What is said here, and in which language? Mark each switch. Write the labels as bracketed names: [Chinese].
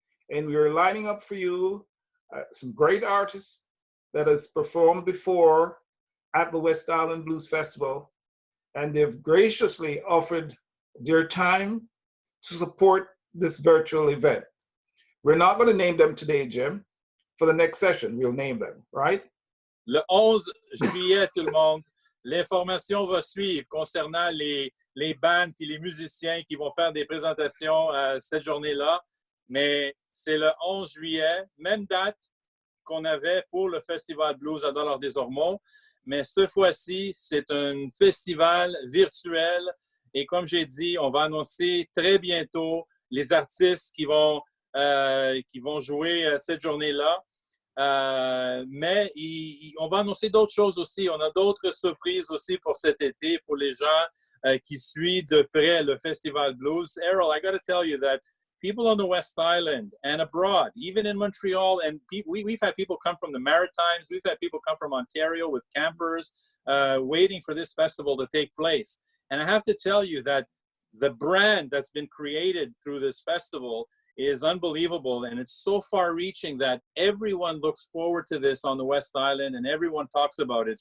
[English] And we are lining up for you some great artists that has performed before at the West Island Blues Festival. And they've graciously offered their time to support this virtual event. We're not going to name them today, Jim. For the next session, we'll name them, right? [French] Le 11 juillet, tout le monde, l'information va suivre concernant les bands et les musiciens qui vont faire des présentations cette journée-là. Mais c'est le 11 juillet, même date qu'on avait pour le Festival Blues à Dollar des Ormeaux. Mais cette fois-ci, c'est un festival virtuel. Et comme j'ai dit, on va annoncer très bientôt les artistes qui vont jouer cette journée-là. Mais on va annoncer d'autres choses aussi. On a d'autres surprises aussi pour cet été, pour les gens qui suivent de près le Festival Blues. [English] Errol, I got to tell you that people on the West Island and abroad, even in Montreal, and we've had people come from the Maritimes, we've had people come from Ontario with campers waiting for this festival to take place. And I have to tell you that the brand that's been created through this festival is unbelievable, and it's so far-reaching that everyone looks forward to this on the West Island, and everyone talks about it.